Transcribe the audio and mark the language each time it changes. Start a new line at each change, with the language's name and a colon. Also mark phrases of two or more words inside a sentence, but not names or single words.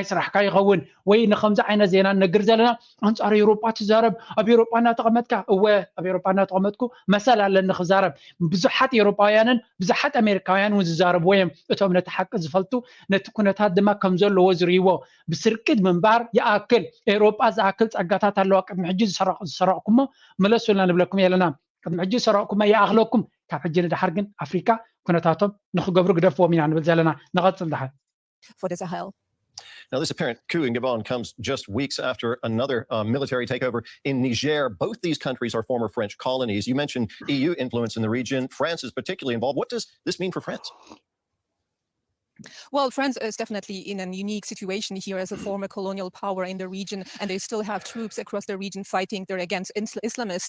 Tigrinya: ስራሕካ ይኸውን ወይ ንከምዚ ዓይነት ዜና ነግር ዘለና ኣንፃር ኤውሮጳ ትዛረብ ኣብ ኤውሮጳ እናተቐመጥካ እወ ኣብ ኤውሮጳ እናተቐመጥኩ መሰል ኣለኒ ክዛረብ ብዙሓት ኤውሮጳውያንን ብዙሓት ኣሜሪካውያን እውን ዝዛረብዎ እዮም እቶም ነቲ ሓቂ ዝፈልጡ ነቲ ኩነታት ድማ ከም ዘለዎ ዝርእይዎ ብስርቅድ ምንባር ይኣክል ኤውሮጳ ዝኣክል ፀጋታት ኣለዋ ቅድሚ ሕጂ ዝሰረቕኩሞ መለሱልና ንብለኩም የለና ቅድሚ ሕጂ ዝሰረቕኩሞ ይኣኽለኩም ካብ ሕጂ ንድሓር ግን ኣፍሪካ ኩነታቶም ንክገብሩ ግደፍዎም ኢና ንብል ዘለና ንቐፅል ድሓር
English: for the Sahel. Now, this apparent coup in Gabon comes just weeks after another military takeover in Niger. Both these countries are former French colonies. You mentioned EU influence in the region. France is particularly involved. What does this mean for France? Well, France is definitely in a unique situation here as a former colonial power in the region, and they still have troops across the region fighting there against Islamists.